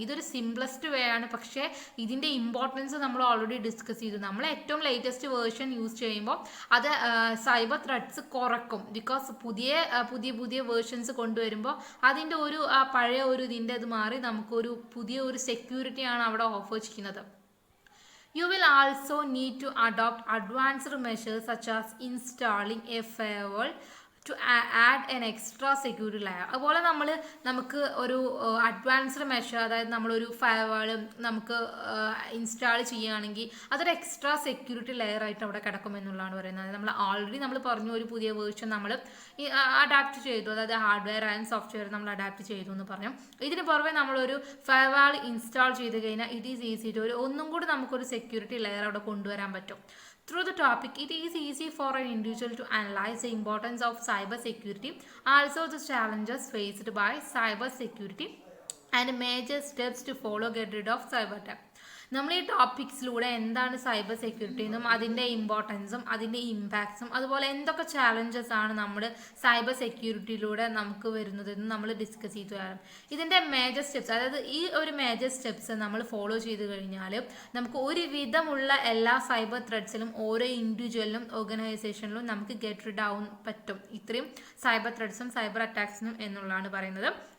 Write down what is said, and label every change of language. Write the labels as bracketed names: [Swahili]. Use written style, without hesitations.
[Malayalam] ഇതൊരു സിംപ്ലസ്റ്റ് വേ ആണ്, പക്ഷേ ഇതിൻ്റെ ഇമ്പോർട്ടൻസ് നമ്മൾ ഓൾറെഡി ഡിസ്കസ് ചെയ്തു. നമ്മൾ ഏറ്റവും ലേറ്റസ്റ്റ് വേർഷൻ യൂസ് ചെയ്യുമ്പോൾ അത് സൈബർ ത്രെഡ്സ് കുറക്കും. ബിക്കോസ് പുതിയ വേർഷൻസ് കൊണ്ടുവരുമ്പോൾ അതിൻ്റെ ഒരു പഴയ ഒരു ഇതിൻ്റെ ഇത് മാറി നമുക്കൊരു പുതിയ ഒരു സെക്യൂരിറ്റിയാണ് അവിടെ ഓഫർ ചെയ്യുന്നത്. [English] You will also need to adopt advanced measures such as installing a firewall to add an extra security layer. [Malayalam] അതുപോലെ നമുക്ക് ഒരു അഡ്വാൻസ്ഡ് മെഷർ, അതായത് നമ്മളൊരു ഫയർവാൾ നമുക്ക് ഇൻസ്റ്റാൾ ചെയ്യുകയാണെങ്കിൽ അതൊരു എക്സ്ട്രാ സെക്യൂരിറ്റി ലെയർ ആയിട്ട് അവിടെ കിടക്കും എന്നുള്ളതാണ് പറയുന്നത്. നമ്മൾ ഓൾറെഡി നമ്മൾ പറഞ്ഞു ഒരു പുതിയ വേർഷൻ നമ്മൾ അഡാപ്റ്റ് ചെയ്തു, അതായത് ഹാർഡ്വെയർ ആൻഡ് സോഫ്റ്റ്വെയർ നമ്മൾ അഡാപ്റ്റ് ചെയ്തു എന്ന് പറഞ്ഞു. ഇതിന് പുറമെ നമ്മളൊരു ഫയർവാൾ ഇൻസ്റ്റാൾ ചെയ്ത് കഴിഞ്ഞാൽ [English] it is easy to [Malayalam] ഒന്നും കൂടി നമുക്കൊരു സെക്യൂരിറ്റി ലെയർ അവിടെ കൊണ്ടുവരാൻ പറ്റും. [English] Through the topic, it is easy for an individual to analyze the importance of cyber security, also the challenges faced by cyber security, and major steps to follow get rid of cyber attack. [Malayalam] നമ്മൾ ഈ ടോപ്പിക്സിലൂടെ എന്താണ് cyber security എന്നും അതിൻ്റെ ഇമ്പോർട്ടൻസും അതിൻ്റെ ഇമ്പാക്ട്സും അതുപോലെ എന്തൊക്കെ challenges ആണ് നമ്മൾ സൈബർ സെക്യൂരിറ്റിയിലൂടെ നമുക്ക് വരുന്നതെന്ന് നമ്മൾ ഡിസ്കസ് ചെയ്തു തരാം. ഇതിൻ്റെ മേജർ സ്റ്റെപ്സ്, അതായത് ഈ ഒരു മേജർ സ്റ്റെപ്സ് നമ്മൾ ഫോളോ ചെയ്ത് കഴിഞ്ഞാൽ നമുക്ക് ഒരുവിധമുള്ള എല്ലാ സൈബർ ത്രെഡ്സിലും ഓരോ ഇൻഡിവിജ്വലിനും ഓർഗനൈസേഷനിലും നമുക്ക് ഗെറ്റ് റിഡ് ആവാൻ പറ്റും ഇത്രയും സൈബർ ത്രെഡ്സും സൈബർ അറ്റാക്സിനും എന്നുള്ളതാണ് പറയുന്നത്.